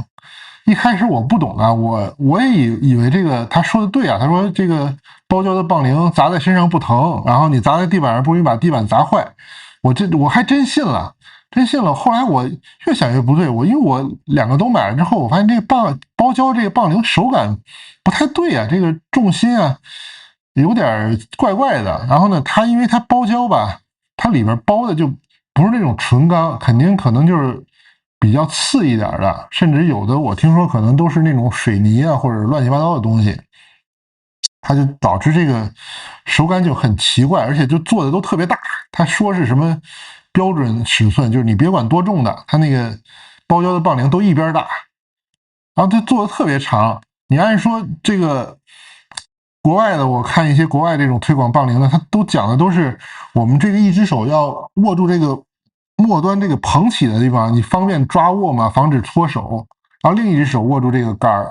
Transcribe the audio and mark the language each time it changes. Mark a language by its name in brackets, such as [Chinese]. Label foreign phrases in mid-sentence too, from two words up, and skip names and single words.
[Chinese] 一開始我不懂啊，我也以為這個他說的對啊，他說這個包膠的棒鈴砸在身上不疼，然後你砸在地板上不容易把地板砸壞。我還真信了。后來我越想越不对，因为我2個都買了之後，我發現這個包膠這個棒鈴手感不太對啊，這個重心啊有點怪怪的。然後呢，因為它包膠吧，它裡邊包的就不是那種純鋼，可能就是比較次一點的，甚至有的我听說可能都是那种水泥啊或者亂七八糟的東西，它就导致这个手感就很奇怪，而且就做的都特别大。他说是什麼標準尺寸，就是你別管多重的，它那個包膠的棒鈴都一邊大，然後它做的特別長。你按說這個國外的，我看一些國外這種推廣棒鈴的，它都講的都是我們這個一隻手要握住這個末端這個捧起的地方，你方便抓握嘛，防止脫手，然後另一隻手握住這個桿兒。